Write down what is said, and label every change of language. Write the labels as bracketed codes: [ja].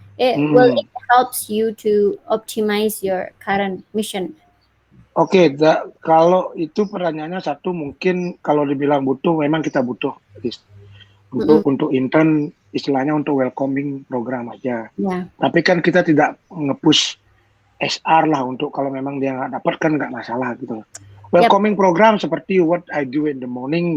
[en] Will it helps you to optimize your current mission? [id] Oke, kalau itu pertanyaannya satu, mungkin kalau dibilang butuh, memang kita butuh untuk intern, istilahnya untuk welcoming program aja. [en] Yeah. [id] Tapi kan kita tidak nge-push SR lah untuk kalau memang dia nggak dapat kan nggak masalah gitu. [en] Welcoming program [id] seperti [en] what I do in the morning.